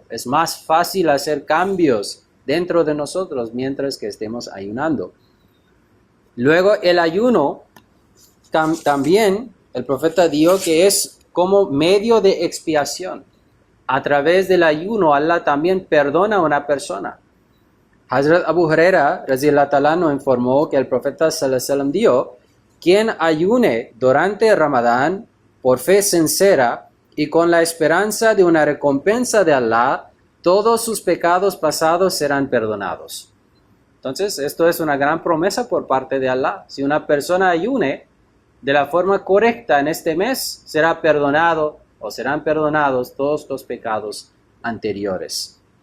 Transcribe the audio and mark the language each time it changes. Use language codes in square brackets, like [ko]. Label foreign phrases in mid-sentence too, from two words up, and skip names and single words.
[es] Es más fácil hacer cambios dentro de nosotros mientras que estemos ayunando. Luego el ayuno también, el profeta dijo que es como medio de expiación. A través del ayuno, Allah también perdona a una persona. Hazrat Abu Huraira [ar] رضي الله تعالى عنه [es] informó que el profeta [ar] صلى الله عليه وسلم [es] dijo: quien ayune durante Ramadán por fe sincera y con la esperanza de una recompensa de Allah, todos sus pecados pasados serán perdonados. Entonces, esto es una gran promesa por parte de Allah. Si una persona ayune de la forma correcta en este mes, será perdonado o serán perdonados todos los pecados anteriores.